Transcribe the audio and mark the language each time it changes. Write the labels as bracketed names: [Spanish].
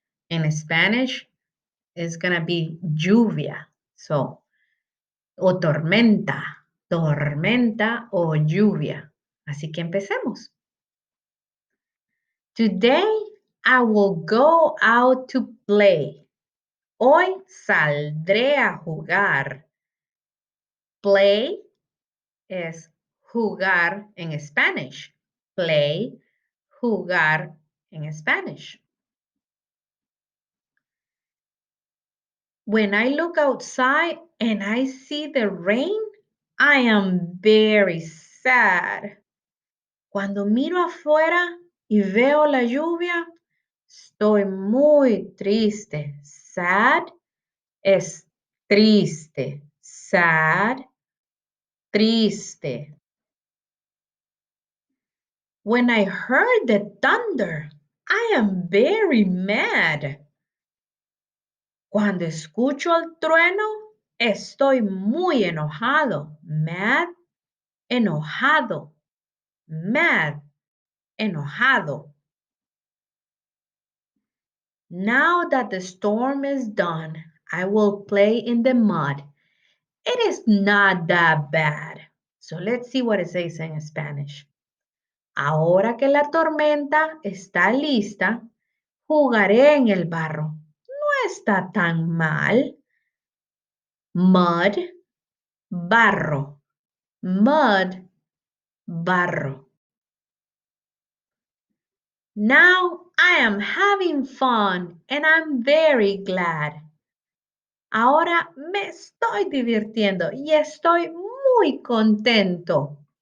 [English] In Spanish, it's gonna be lluvia. [Spanish] So, o tormenta o lluvia. Así que empecemos. [English] Today, I will go out to play. [Spanish] Hoy saldré a jugar. Play es jugar en Spanish. Play, jugar en Spanish. [English] When I look outside and I see the rain, I am very sad. [Spanish] Cuando miro afuera y veo la lluvia, estoy muy triste. Sad es triste. Sad, triste. [English] When I heard the thunder, I am very mad. [Spanish] Cuando escucho el trueno, estoy muy enojado. Mad, enojado. Mad, enojado. [English] Now that the storm is done, I will play in the mud. It is not that bad. So let's see what it says in Spanish. [Spanish] Ahora que la tormenta está lista, jugaré en el barro. No está tan mal. Mud, barro. Mud, barro. [English] Now I am having fun and I'm very glad. [Spanish] Ahora me estoy divirtiendo y estoy muy contento.